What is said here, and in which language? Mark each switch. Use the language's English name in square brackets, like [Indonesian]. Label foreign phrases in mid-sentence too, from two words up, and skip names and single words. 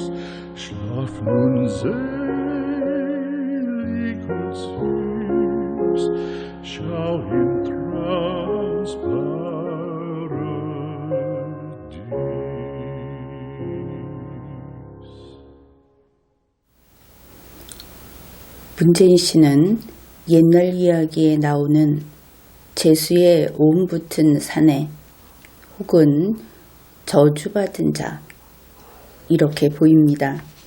[German] Schlaf nun selig und süß, schau im Traums Paradies. [Korean] 문재인 씨는 옛날 이야기에 나오는 재수의 온 붙은 사내 혹은 저주받은 자 이렇게 보입니다.